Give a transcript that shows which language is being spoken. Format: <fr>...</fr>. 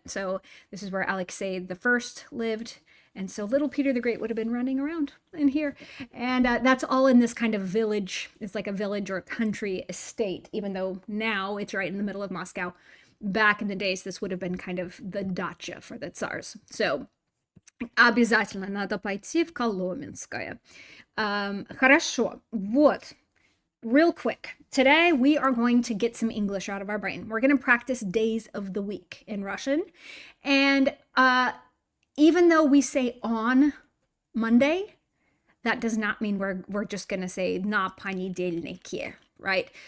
<en>So this is where Alexei the First lived. And so little Peter the Great would have been running around in here. And that's all in this kind of village. It's like a village or a country estate, even though now it's right in the middle of Moscow. Back in the days, this would have been kind of the dacha for the tsars.</en> <ru>So обязательно надо пойти в Коломенское. Хорошо. Вот.</ru> <en>Real quick, today we are going to get some English out of our brain. We're going to practice days of the week in Russian. And even though we say on Monday, that does not mean we're just going to say</en> <ru>на понедельнике,</ru> <en>right?</en>